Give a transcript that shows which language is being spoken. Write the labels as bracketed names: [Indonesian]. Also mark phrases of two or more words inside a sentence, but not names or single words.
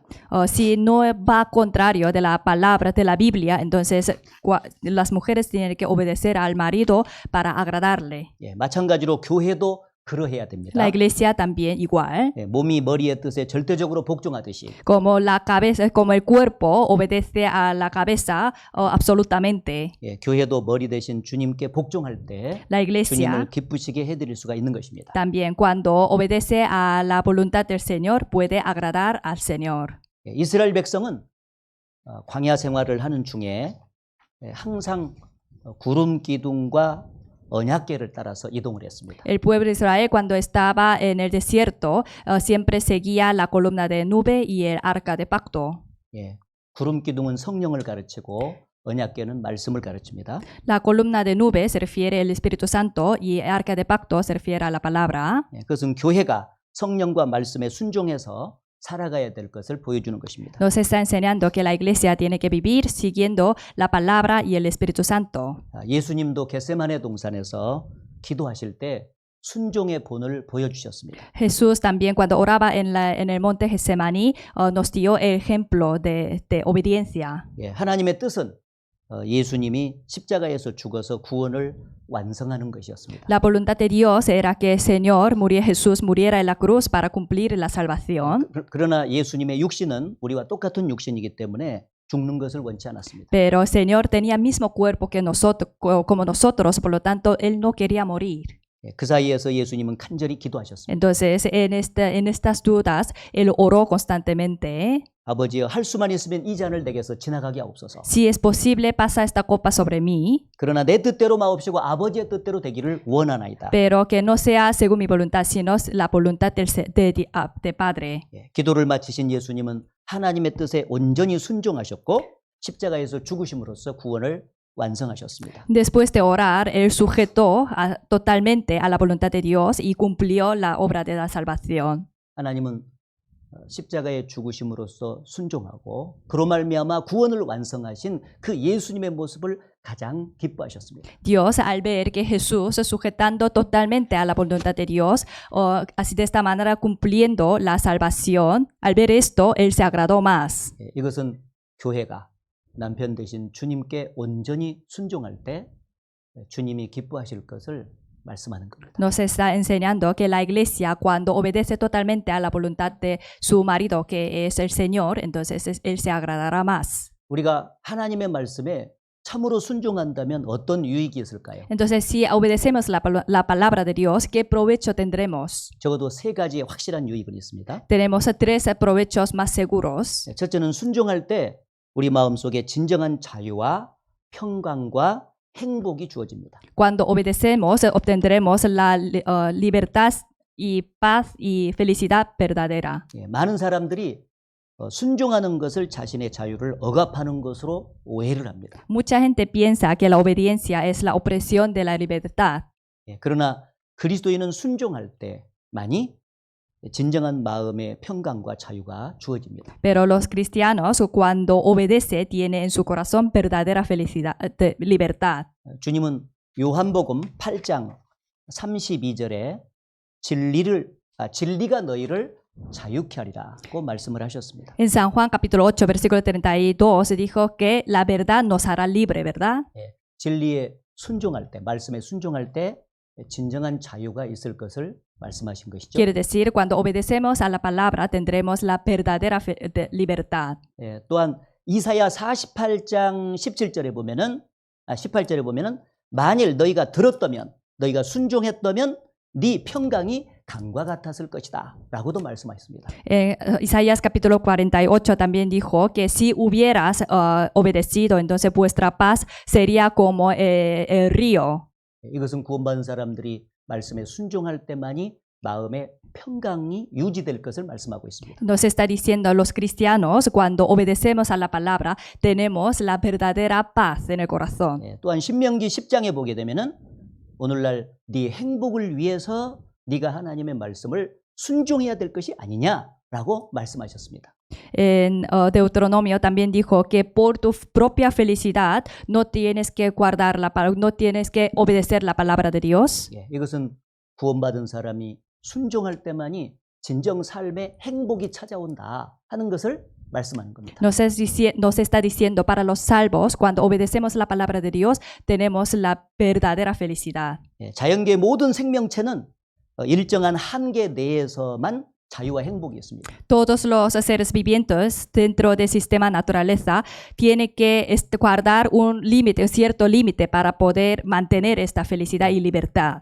[Spanish] Si no va contrario de la palabra de la Biblia, entonces las mujeres tienen que obedecer al marido para agradarle. [Korean] 예, 마찬가지로 교회도 그러해야 됩니다. [Spanish] La iglesia también igual. [Korean] 예, 몸이 머리의 뜻에 절대적으로 복종하듯이 [Spanish] Como la cabeza, como el cuerpo obedece a la cabeza absolutamente. [Korean] 예, 교회도 머리 대신 주님께 복종할 때 [Spanish] La iglesia [Korean] 주님을 기쁘시게 해드릴 수가 있는 것입니다. [Spanish] también cuando obedece a la voluntad del Señor puede agradar al Señor. [Korean] 예, 이스라엘 백성은 광야 생활을 하는 중에 항상 구름 기둥과 언약궤를 따라서 이동을 했습니다. [Spanish] El pueblo de Israel cuando estaba en el desierto siempre seguía la columna de nube y el arca de pacto. [Korean] 예, 구름 기둥은 성령을 가르치고 언약궤는 말씀을 가르칩니다. [Spanish] La columna de nube se refiere al Espíritu Santo y el arca de pacto se refiere a la palabra. [Korean] 예, 그것은 교회가 성령과 말씀에 순종해서 살아가야 될 것을 보여주는 것입니다. [Spanish] Nos está enseñando que la iglesia tiene que vivir siguiendo la palabra y el Espíritu Santo. [Korean] 예수님도 겟세마네 동산에서 기도하실 때 순종의 본을 보여주셨습니다. [Spanish] Jesús también cuando oraba en el monte Getsemaní nos dio el ejemplo de obediencia. [Korean] 예, 하나님의 뜻은 예수님이 십자가에서 죽어서 구원을 완성하는 것이었습니다. [Spanish] La voluntad de Dios era que el Señor Jesús muriera en la cruz para cumplir la salvación. [Korean] 그러나 예수님의 육신은 우리와 똑같은 육신이기 때문에 죽는 것을 원치 않았습니다. [Spanish] Pero el Señor tenía el mismo cuerpo que nosotros, como nosotros, por lo tanto, Él no quería morir. [Korean] 예, 그 사이에서 예수님은 간절히 기도하셨습니다. [Spanish] Entonces, en estas dudas, Él oró constantemente. [Korean] 아버지여 할 수만 있으면 이 잔을 내게서 지나가게 하옵소서. [Spanish] Si es posible, pasa esta copa sobre mí, [Korean] 그러나 내 뜻대로 마옵시고 아버지의 뜻대로 되기를 원하나이다. [Spanish] pero que no sea según mi voluntad, sino la voluntad de Padre. [Korean] 예, 기도를 마치신 예수님은 하나님의 뜻에 온전히 순종하셨고 십자가에서 죽으심으로써 구원을 완성하셨습니다. [Spanish] Después de orar, Él sujetó totalmente a la voluntad de Dios y cumplió la obra de la salvación. [Korean] 하나님은 십자가의 죽으심으로써 순종하고 그로 말미암아 구원을 완성하신 그 예수님의 모습을 가장 기뻐하셨습니다. [Spanish] Dios, al ver que Jesús, sujetando totalmente a la voluntad de Dios, así de esta manera cumpliendo la salvación, al ver esto, Él se agradó más. [Korean] 예, 이것은 교회가 남편 대신 주님께 온전히 순종할 때 주님이 기뻐하실 것을 말씀하는 겁니다. [Spanish] Nos está enseñando que la iglesia, cuando obedece totalmente a la voluntad de su marido, que es el Señor, entonces Él se agradará más. [Korean] 우리가 하나님의 말씀에 참으로 순종한다면 어떤 유익이 있을까요? [Spanish] Entonces, si obedecemos la palabra de Dios, ¿qué provecho tendremos? [Korean] 적어도 세 가지의 확실한 유익은 있습니다. [Spanish] Tenemos tres provechos más seguros. [Korean] 첫째는 순종할 때 우리 마음속에 진정한 자유와 평강과 행복이 주어집니다. [Spanish] Cuando obedecemos, obtendremos la libertad y paz y felicidad verdadera. [Korean] 예, 많은 사람들이 순종하는 것을 자신의 자유를 억압하는 것으로 오해를 합니다. [Spanish] Mucha gente piensa que la obediencia es la opresión de la libertad, [Korean] 예, 그러나 그리스도인은 순종할 때만이 진정한 마음의 평강과 자유가 주어집니다. [Spanish] pero los cristianos cuando obedece tienen en su corazón verdadera felicidad, libertad. [Korean] 주님은 요한복음 8장 32절에 진리가 너희를 자유케 하리라고 말씀을 하셨습니다. [Spanish] En San Juan capítulo 8 versículo 32 dijo que la verdad nos hará libre, ¿verdad? [Korean] 예, 진리에 순종할 때, 말씀에 순종할 때 진정한 자유가 있을 것을 말씀하신 것이죠. [Spanish] Quiere decir, cuando obedecemos a la palabra tendremos la verdadera libertad. [Korean] 예, 또한 이사야 48장 18절에 보면은 만일 너희가 들었다면, 너희가 순종했다면 네 평강이 강과 같았을 것이다 라고도 말씀하셨습니다. [Spanish] Isaías capítulo 48 también dijo que si hubieras obedecido, entonces vuestra paz sería como el río. [Korean] 이것은 구원받은 사람들이 말씀에 순종할 때만이 마음의 평강이 유지될 것을 말씀하고 있습니다. [Spanish] Nos está diciendo a los cristianos, cuando obedecemos a la palabra, tenemos la verdadera paz en el corazón. [Korean] 예, 또한 신명기 10장에 보게 되면은 오늘날 네 행복을 위해서 네가 하나님의 말씀을 순종해야 될 것이 아니냐라고 말씀하셨습니다. [Spanish] En Deuteronomio también dijo que por tu propia felicidad no tienes que no tienes que obedecer la palabra de Dios. [Korean] 예, 이것은 구원받은 사람이 순종할 때만이 진정 삶의 행복이 찾아온다 하는 것을 말씀하는 겁니다. [Spanish] Nos está diciendo para los salvos, cuando obedecemos la palabra de Dios, tenemos la verdadera felicidad. [Korean] 예, 자연계 모든 생명체는 일정한 한계 내에서만 자유와 행복이 있습니다. [Spanish] Todos los seres vivientes dentro del sistema naturaleza tienen que guardar un límite, un cierto límite para poder mantener esta felicidad y libertad.